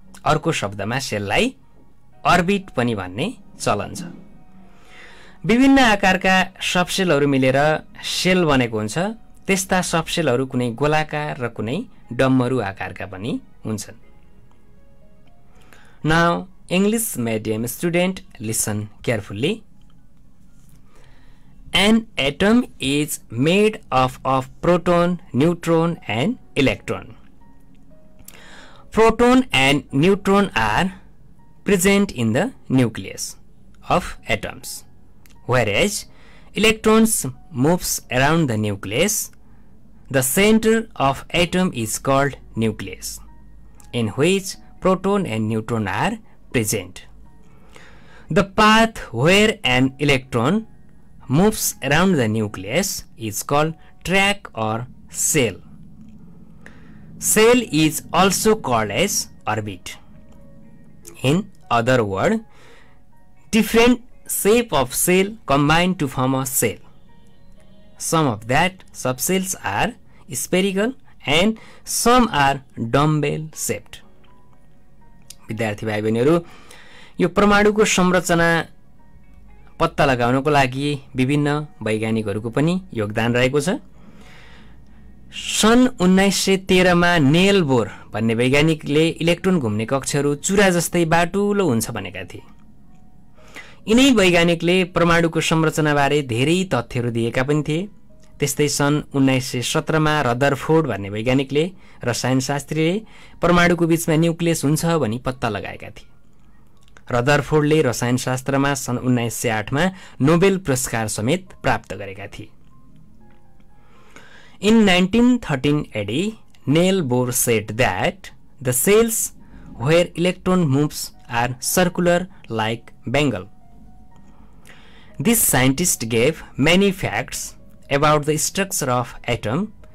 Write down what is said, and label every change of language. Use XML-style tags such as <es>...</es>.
<ne>अर्को शब्दमा सेललाई अर्बिट पनि भन्ने चलन छ। विभिन्न आकारका सबसेलहरू मिलेर सेल बनेको हुन्छ। त्यस्ता सबसेलहरू कुनै गोलाकार र कुनै डम्बरू आकारका पनि हुन्छन्।</ne> <en>Now English medium student, listen carefully. An atom is made up of proton, neutron and electron. Proton and neutron are present in the nucleus of atoms, whereas electrons moves around the nucleus. The center of atom is called nucleus, in which proton and neutron are present. The path where an electron moves around the nucleus is called track or cell. Cell is also called as orbit. In other words, different shape of cell combine to form a cell. Some of that subcells are spherical and some are dumbbell shaped.</en> <ne>विद्यार्थी भाइ बहिनीहरू, यो परमाणुको संरचना पत्ता लगाउनको लागि विभिन्न वैज्ञानिकहरूको पनि योगदान रहेको छ। सन् 1913 मा नेल बोर भन्ने वैज्ञानिकले इलेक्ट्रोन घुम्ने कक्षहरू चुरा जस्तै बाटुलो हुन्छ भनेका थिए। यिनै वैज्ञानिकले परमाणुको संरचनाबारे धेरै तथ्यहरू दिएका पनि थिए। त्यस्तै सन् 1917 मा रदरफोर्ड भन्ने वैज्ञानिकले, रसायनशास्त्रीले परमाणुको बीचमा न्युक्लियस हुन्छ भनी पत्ता लगाएका थिए। रदरफोर्डले रसायनशास्त्रमा सन् 1908 मा नोबेल पुरस्कार समेत प्राप्त गरेका थिए।</ne> <en>In 1913 AD, Neil Bohr said that the cells where electron moves are circular like bangle. This scientist gave many facts about the structure of atom.</en>